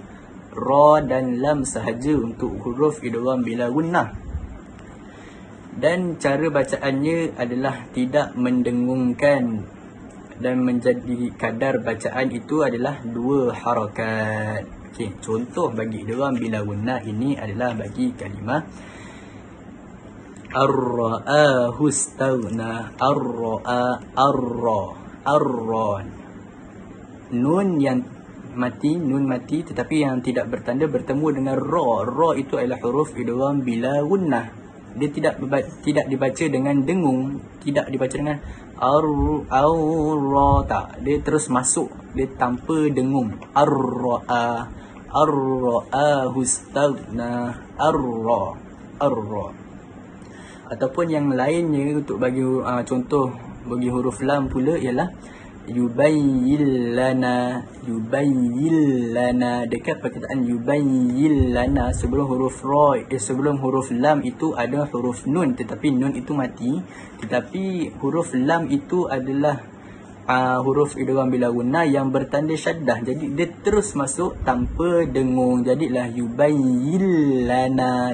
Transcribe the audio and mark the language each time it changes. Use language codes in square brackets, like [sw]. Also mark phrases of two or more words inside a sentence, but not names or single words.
[ms] Ra dan lam sahaja untuk huruf [ar] إدغام بلا غنة. [ms] Dan cara bacaannya adalah tidak mendengungkan, dan menjadi kadar bacaan itu adalah 2 harakat. Okey, contoh bagi [ar] إدغام بلا غنة [ms] ini adalah bagi kalimah [ar] أن رآه استغنى. أن رآ، أن ر. [ms] Nun yang nun mati tetapi yang tidak bertanda bertemu dengan ra. Ra itu adalah huruf [ar] إدغام بلا غنة. [ms] Dia tidak dibaca dengan dengung, tidak dibaca dengan ar-ra, tak. Dia terus masuk, dia tanpa dengung. [ar] أن رآ، أن رآه استغنى. أن ر، أن ر. [ms] Ataupun yang lainnya untuk bagi contoh bagi huruf lam pula ialah [ar] يبين لنا. يبين لنا, [ms] dekat perkataan [ar] يبين لنا [ms] sebelum huruf ra, sebelum huruf lam itu ada huruf nun, tetapi nun itu mati, tetapi huruf lam itu adalah huruf [ar] إدغام بلا غنة [ms] yang bertanda syaddah, jadi dia terus masuk tanpa dengung, jadilah [ar] يبين لنا.